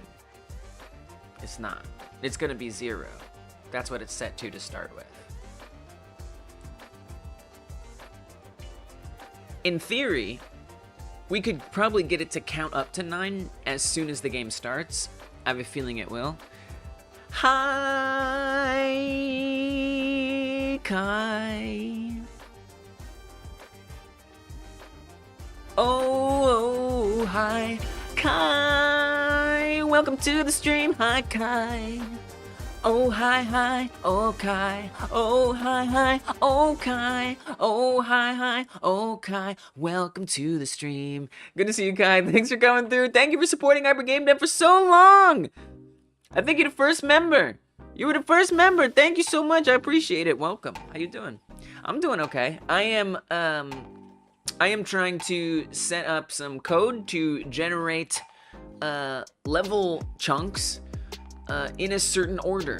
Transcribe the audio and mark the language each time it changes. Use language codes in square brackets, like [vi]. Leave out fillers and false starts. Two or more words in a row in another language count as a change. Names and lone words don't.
[en] It's not. It's going to be 0. That's what it's set to start with. In theory, we could probably get it to count up to 9 as soon as the game starts. I have a feeling it will. Hi, Kai. Oh, hi, Kai. Welcome to the stream. Hi, Kai. Oh, hi, oh, Kai. Oh, hi, oh, Kai. Oh, hi, oh, Kai. Welcome to the stream. Good to see you, Kai. Thanks for coming through. Thank you for supporting Hyper Game Dev for so long. I think you're the first member. You were the first member. Thank you so much. I appreciate it. Welcome. How you doing? I'm doing okay. I am trying to set up some code to generate level chunks in a certain order.